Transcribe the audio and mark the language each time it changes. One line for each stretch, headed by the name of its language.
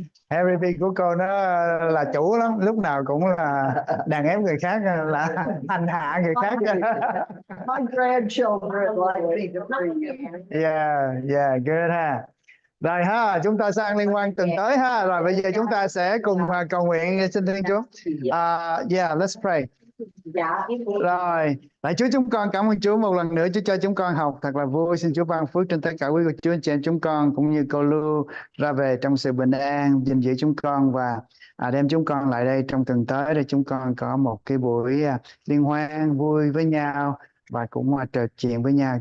Vietnamese: Harry B của cô nó là chủ lắm, lúc nào cũng là đàn ép người khác, là hành hạ người khác.
English: My grandchildren like me to bring him. Yeah, good ha.
Vietnamese: Rồi ha, chúng ta sang liên quan tuần tới ha. Rồi bây giờ chúng ta sẽ cùng cầu nguyện xin Thiên Chúa.
English: Let's pray.
Vietnamese: Rồi, lạy Chúa, chúng con cảm ơn Chúa một lần nữa. Chúa cho chúng con học thật là vui. Xin Chúa ban phước trên tất cả quý cô chú anh chị em chúng con, cũng như cô Lưu ra về trong sự bình an, gìn giữ chúng con và đem chúng con lại đây trong tuần tới để chúng con có một cái buổi liên hoan vui với nhau và cũng trò chuyện với nhau.